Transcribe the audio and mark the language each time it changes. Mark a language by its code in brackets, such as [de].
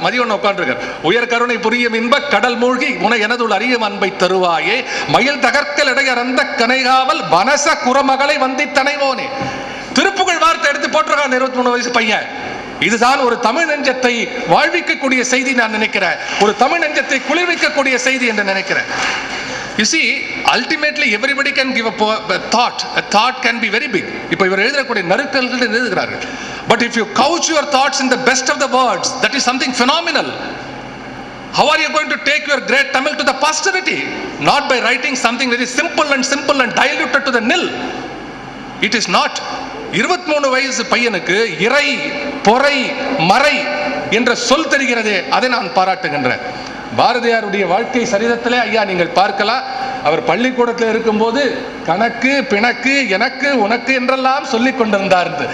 [ta] மதியம் உட்காந்துருக்கார், உயர் கருணை புரியும் இன்ப கடல் மூழ்கி உன எனதுள் அறியும் அன்பை தருவாயே, மயில் தகர்க்கல் இடையறந்த கனைகாவல் வனச குரமகளை வந்தி தனைவோனே. திருப்புகழ் வார்த்தை எடுத்து போட்டிருக்கான் 23 வயசு பையன். இதுதான் ஒரு தமிழ் நெஞ்சத்தை வாழ்விக்கக்கூடிய செய்தி நான் நினைக்கிறேன், ஒரு தமிழ் நெஞ்சத்தை குளிர்விக்கக்கூடிய செய்தி என்று நினைக்கிறேன். [en] You see, ultimately everybody can give a thought. A thought can be very big. [ta] இப்போ இவர் எழுதக்கூடிய நறுக்கல்கள் எழுதுகிறார்கள். [en] But if you couch your thoughts in the best of the words, that is something phenomenal. How are you going to take your great Tamil to the posterity? Not by writing something very simple and diluted to the nil. It is not. [ta] 23 வயசு பையனுக்கு இறை, பொறை, மறை என்ற சொல் தெரிகிறதே, அதை நான் பாராட்டுகின்றேன். பாரதியாருடைய வாழ்க்கை சரிதத்திலே ஐயா நீங்கள் பார்க்கலாம். அவர் பள்ளிக்கூடத்தில் இருக்கும்போது கணக்கு, பிணக்கு, எனக்கு, உனக்கு என்றெல்லாம் சொல்லிக் கொண்டிருந்தார்.